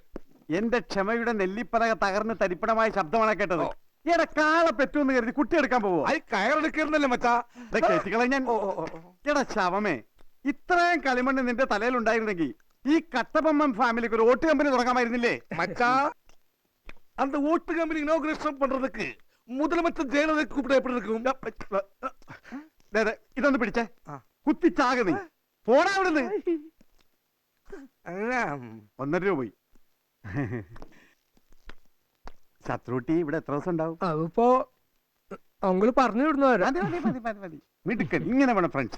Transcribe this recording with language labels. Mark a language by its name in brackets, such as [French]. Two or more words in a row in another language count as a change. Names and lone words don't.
[Malayalam] എന്റെ ക്ഷമയുടെ നെല്ലിപ്പലക തകർന്ന് തരിപ്പണമായ ശബ്ദമാണ് കേട്ടത്. എടാ, കാളെ പെറ്റുമെന്ന് കരുതി കുട്ടി എടുക്കാൻ പോവോ? അത് കയറെടുക്കരുന്നല്ലേ മച്ചാ? കേട്ടിക്കളെ ഞാൻ. എടാ ശവമേ, ഇത്രയും കളിമണ്ണ് നിന്റെ തലയിൽ ഉണ്ടായിരുന്നെങ്കിൽ ഈ കട്ടബൊമ്മൻ ഫാമിലിക്ക് ഒരു ഓട്ട് കമ്പനി തുടങ്ങാമായിരുന്നില്ലേ? [Tamil] மச்சா, அந்த ஓட்டு கம்பெனி இனாகுரேஷன் பண்றதுக்கு முதலமைச்சர் ஜெயலலிதா கூப்பிட எப்படி இருக்கும்? [Malayalam] ദേ, ദേ, ഇതൊന്ന് പിടിച്ചേ. കുത്തിച്ചാക നീ. പോടാ അവിടുന്ന്. 1.5 രൂപ പോയി. ശത്രുട്ടി ഇവിടെ എത്ര ദിവസം ഉണ്ടാവും? അതിപ്പോ അങ്കിള് പറഞ്ഞു വിടുന്നവരാ. മതി, മതി, മതി, മതി, മതി. മിടുക്കൻ. ഇങ്ങനെ വേണം ഫ്രണ്ട്സ്.